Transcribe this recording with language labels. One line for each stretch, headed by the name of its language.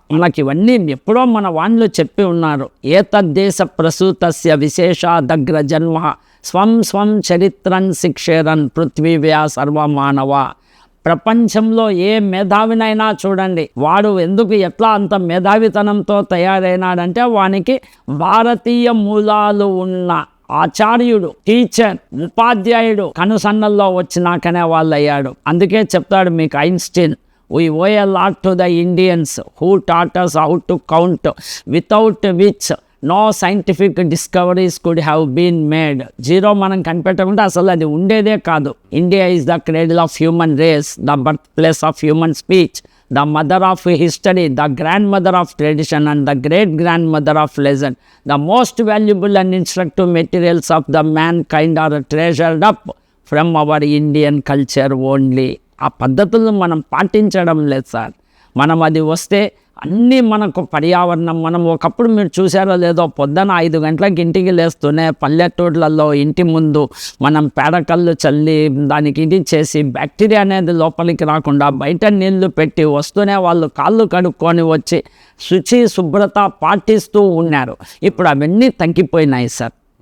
Telugu: మనకి ఇవన్నీ ఎప్పుడో మన వాళ్ళు చెప్పి ఉన్నారు.
Sanskrit: ఏతద్దేశ ప్రసూతస్య విశేషాదగ్ర జన్మ స్వం స్వం చరిత్రన్ శిక్షేరన్ పృథ్వీవ్యా సర్వమానవ.
Telugu: ప్రపంచంలో ఏ మేధావినైనా చూడండి, వాడు ఎందుకు ఎట్లా అంత మేధావితనంతో తయారైనాడంటే వానికి భారతీయ మూలాలు ఉన్న ఆచార్యుడు, టీచర్, ఉపాధ్యాయుడు కనుసన్నల్లో వచ్చినాకనే వాళ్ళు అయ్యాడు. అందుకే చెప్తాడు మీకు
English: Einstein, we owe a lot to the Indians who taught us how to count, without which no scientific discoveries could have been made.
Telugu: Zero మనం కనిపెట్టకుండా అసలు అది ఉండేదే కాదు.
English: India is the cradle of human race, the birthplace of human speech, the mother of history, the grandmother of tradition and the great grandmother of legend. The most valuable and instructive materials of the mankind are treasured up from our Indian culture only.
Telugu: ఆ పద్ధతులను మనం పాటించడం లేదు sir. మనం అది వస్తే అన్నీ మనకు పర్యావరణం, మనం ఒకప్పుడు మీరు చూసారో లేదో, పొద్దున 5 గంటలకు ఇంటికి లేస్తూనే పల్లెటూర్లలో ఇంటి ముందు మనం పేడకళ్ళు చల్లి దానికి ఇది చేసి బ్యాక్టీరియా అనేది లోపలికి రాకుండా బయట నీళ్లు పెట్టి వస్తూనే వాళ్ళు కాళ్ళు కడుక్కొని వచ్చి శుచి శుభ్రత పాటిస్తూ ఉన్నారు. ఇప్పుడు అవన్నీ తగ్గిపోయినాయి సార్.